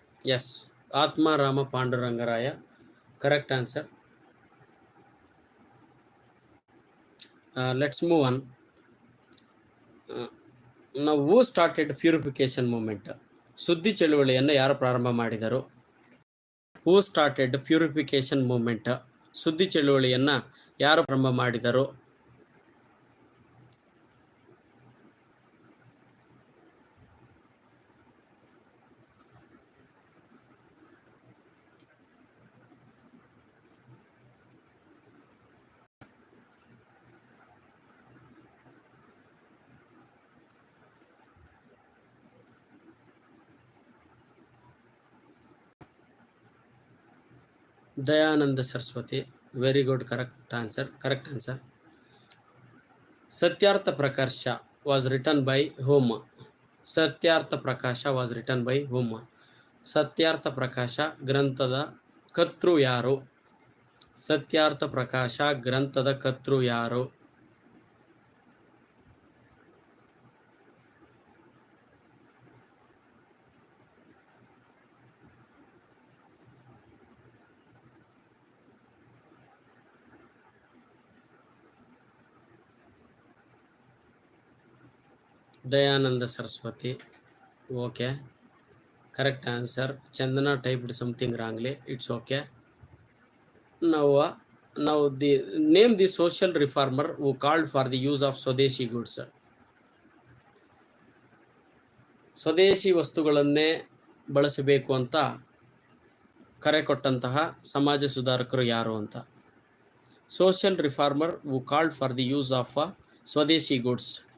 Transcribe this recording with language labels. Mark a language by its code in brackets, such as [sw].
[en] Yes. Atma Rama Pandurangaraya. Correct answer. Let's move on. Now, who started purification movement? [kn] ಸುದ್ದಿ ಚಳುವಳಿಯನ್ನು ಯಾರು ಪ್ರಾರಂಭ ಮಾಡಿದರು? [en] Who started purification movement? [kn] ಸುದ್ದಿ ಚಳುವಳಿಯನ್ನು ಯಾರು ಪ್ರಾರಂಭ ಮಾಡಿದರು? [en] Dayananda Saraswati. Very good. Correct answer. Correct answer. Satyartha Prakasha was written by whom? Satyartha Prakasha was written by whom? [kn] Satyartha Prakasha ಗ್ರಂಥದ ಕರ್ತೃ ಯಾರು? ಸತ್ಯಾರ್ಥ ಪ್ರಕಾಶ ಗ್ರಂಥದ ಕರ್ತೃ ಯಾರು? [en] Dayananda Saraswati. Okay. Correct answer. Chandana typed something wrongly. It's okay. Now the name the social reformer who called for the use of Swadeshi goods. [kn] ಸ್ವದೇಶಿ ವಸ್ತುಗಳನ್ನೇ ಬಳಸಬೇಕು ಅಂತ ಕರೆ ಕೊಟ್ಟಂತಹ ಸಮಾಜ ಸುಧಾರಕರು ಯಾರು ಅಂತ? [en] Social reformer who called for the use of swadeshi goods.